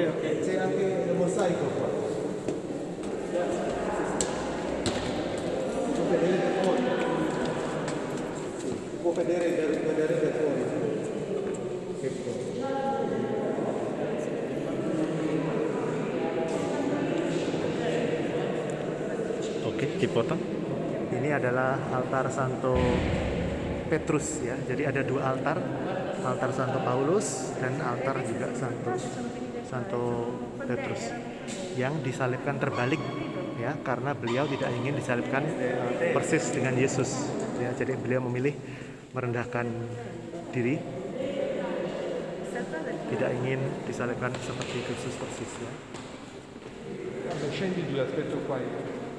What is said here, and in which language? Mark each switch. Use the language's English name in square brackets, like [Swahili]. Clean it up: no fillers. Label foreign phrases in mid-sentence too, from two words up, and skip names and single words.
[Italian] C'è anche il mosaico qua. Può vedere da fuori. Può vedere da fuori. Ecco. [Indonesian] dipotong? Ini adalah altar Santo Petrus ya. Jadi ada dua altar, altar Santo Paulus dan altar juga Santo Petrus yang disalibkan terbalik ya, karena beliau tidak ingin disalibkan persis dengan Yesus ya. Jadi beliau memilih merendahkan diri, tidak ingin disalibkan seperti Kristus persis ya. [Italian] Scendi giù, aspetto qua io.